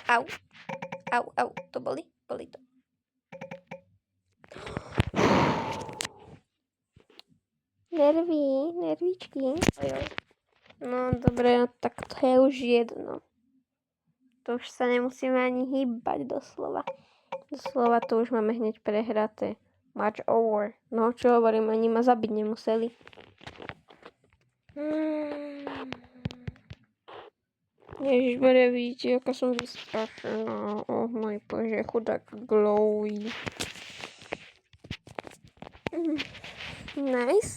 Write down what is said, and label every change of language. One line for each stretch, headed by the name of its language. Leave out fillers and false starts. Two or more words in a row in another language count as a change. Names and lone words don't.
Slovak: Au, to boli to. Nervíčky. No dobre, no, tak to je už jedno. To už sa nemusíme ani hýbať doslova. Doslova to už máme hneď prehraté.
English: Match over.
Slovak: No čo hovorím, ani ma zabiť nemuseli. Ježišmaria, vidíte, aká som vystrašená. Oh môj bože, chudák Glowy.
English: Nice.